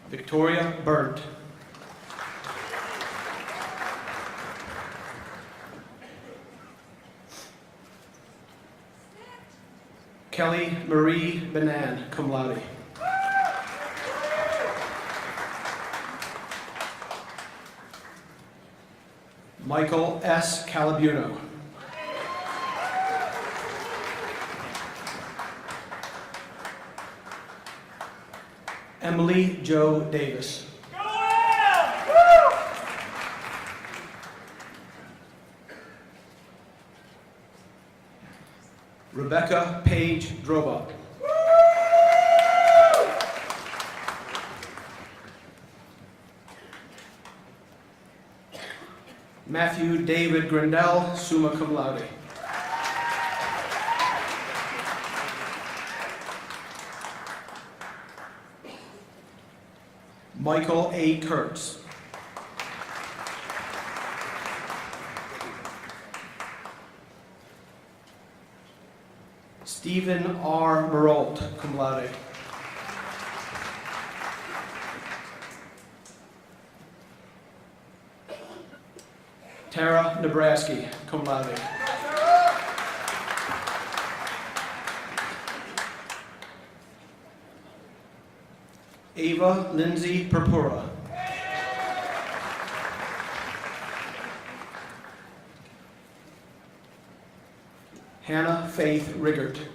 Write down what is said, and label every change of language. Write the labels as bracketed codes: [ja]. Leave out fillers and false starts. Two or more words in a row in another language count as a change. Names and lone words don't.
[en] Victoria Burt. Kelly Marie Benan, [la] cum laude. [en] Michael S. Calabuno. Emily Jo Davis. Rebecca Page Droba. Matthew David Grindell, [la] summa cum laude. [en] Michael A. Kurtz. Stephen R. Marolt, [la] cum laude. [en] Tara Nebraski, [la] cum laude. [en] Ava Lindsay Purpura. Hannah Faith Riggert.